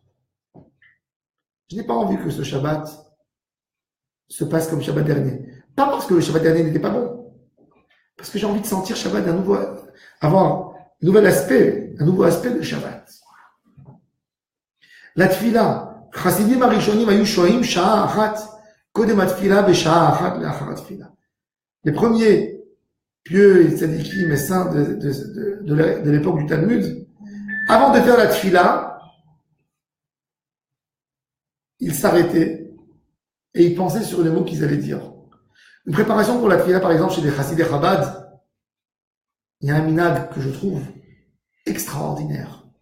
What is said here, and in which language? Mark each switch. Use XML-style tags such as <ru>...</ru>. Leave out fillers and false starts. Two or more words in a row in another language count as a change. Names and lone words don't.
<fr>Je n'ai pas envie que ce Shabbat se passe comme Shabbat dernier. Pas parce que le Shabbat dernier n'était pas bon. Parce que j'ai envie de sentir Shabbat avoir un nouvel aspect de Shabbat.</fr> <he>La tfila, חסידים הראשונים היו שוהים שעה אחת קודם התפילה בשעה אחת לאחר התפילה.</he> <fr>Les premiers pieux et tzadikim et saints de l'époque du Talmud, avant de faire la tfila, ils s'arrêtaient et ils pensaient sur les mots qu'ils allaient dire. Une préparation pour la tfila, par exemple, chez les Chassidei Chabad, il y a un minag que je trouve extraordinaire.</fr>